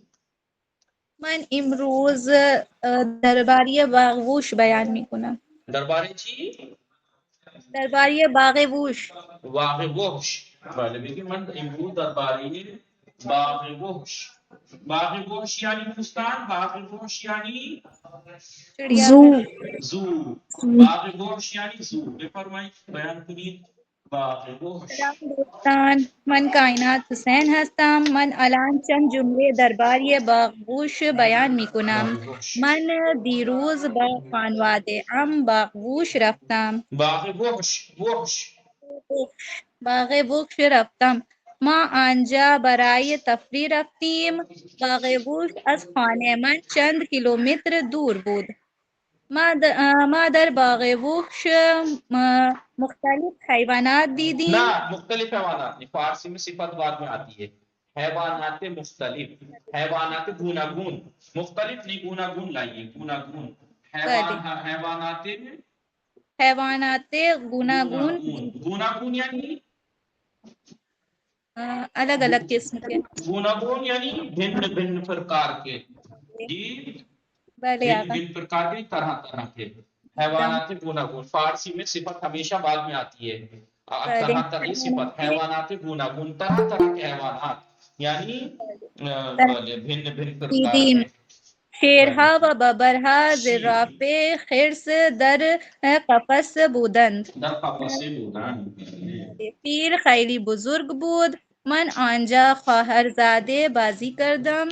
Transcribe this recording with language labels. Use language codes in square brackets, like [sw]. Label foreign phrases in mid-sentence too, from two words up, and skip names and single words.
[fa] من امروز درباره باغوش بیان می کنم. درباره چی درباره باغ ووش. باغ وحش بله بگی من امروز درباره باغ وحش یعنی بوستان باغ وحش یعنی [ur] چڑیا زو. گھر. [fa] زو باغ وحش یعنی زو بفرمایید بیان کنید باغ وحش سلام دوستان. من کائنات حسین هستم. من الان چند جمله درباره باغوش بیان می کنم. باغ وحش من دیروز با خانواده باغوش رفتم. باغ وحش باغ بوش رفتم. ما آنجا برای تفریح رفتیم. باغ بوش از خانه من چند کیلومتر دور بود. ما در باغ وحش مختلف حیوانات دیدیم. [ur] نہ مختلف حیوانات نہیں، فارسی میں صفت بعد میں آتی ہے، [fa] حیوانات مختلف، حیوانات گوناگون، [ur] مختلف نہیں گوناگون لائیے، [fa] گوناگون حیوانات حیوانات گوناگون [ur] گوناگون یعنی الگ الگ قسم کے. گوناگون یعنی بھن بھن پرکار کے، جی بھلے بھن آقا. بھن پرکار کے، طرح طرح کے [fa] حیوانات گوناگون. [ur] فارسی میں صفت ہمیشہ بعد میں آتی ہے، طرح طرح کی صفت، [fa] حیوانات گوناگون، [ur] طرح طرح کے حیوانات یعنی بھن بھن پرکار [fa] دیدیم. [ur] کے. [fa] شیرها و ببرها زراف خرس در قفس بودند. در قفسه بودن. پیر خیلی بزرگ بود. من آنجا خواهرزاده بازی کردم.